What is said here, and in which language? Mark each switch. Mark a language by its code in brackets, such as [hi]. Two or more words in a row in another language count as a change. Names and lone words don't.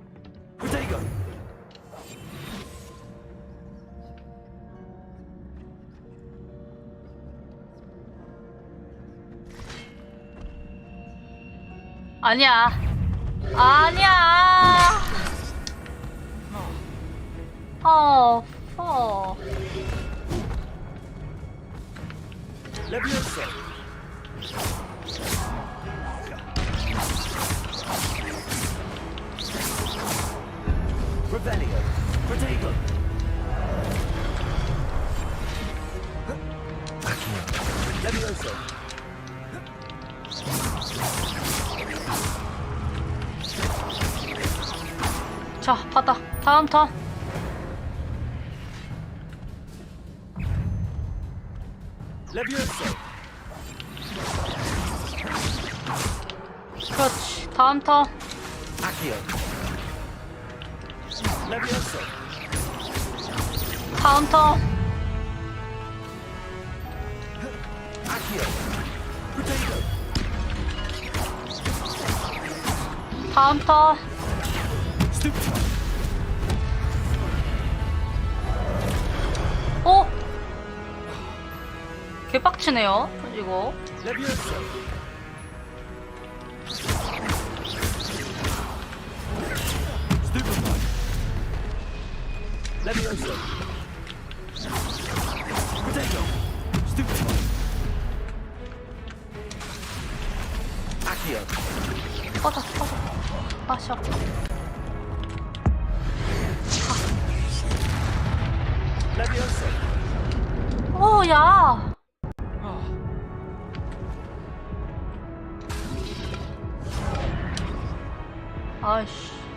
[ko] 아니야. 아니야. Levioso. Revelio. Protego. Levioso. 자, 받아. 다음 턴. Levioso. 그렇지. 다음 턴. Accio. Levioso. 다음 턴. Accio. Protego. 다음 턴. 어? 개빡치네요, 이거. Levioso. Stupefy. Levioso. Protego. Stupefy. Accio. 꺼져. 마셔. Levioso. 오, 야. 아이씨.